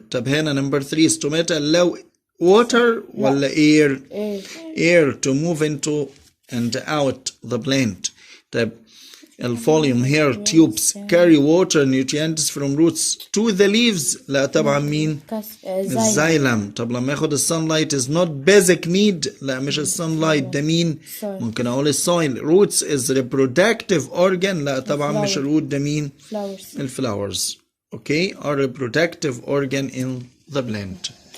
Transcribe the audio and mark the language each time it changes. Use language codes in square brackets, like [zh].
[ar] طب هنا [en] number 3 stomata allow water ولا air to move into and out the plant. طب الفوليوم hair tubes carry water nutrients from roots to the leaves. [ar] لا طبعا مين؟ الزايلم. طب لما ياخد [en] sunlight is not basic need. [ar] لا مش sunlight ده مين؟ ممكن اقول soil. [en] roots is reproductive organ. [ar] لا طبعا مش root ده مين؟ flowers. [en] okay are reproductive organ in the plant.